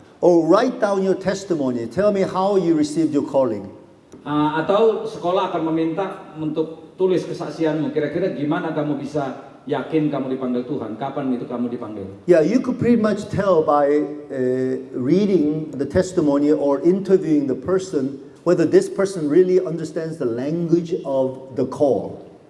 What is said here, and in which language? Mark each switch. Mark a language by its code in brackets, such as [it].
[en] Or write down your testimony. Tell me how you received your calling. [id] Atau sekolah akan meminta untuk tulis kesaksianmu. Kira-kira gimana kamu bisa yakin kamu dipanggil Tuhan? Kapan itu kamu dipanggil? [en] Yeah, you could pretty much tell by reading the testimony or interviewing the person whether this person really understands the language of the call.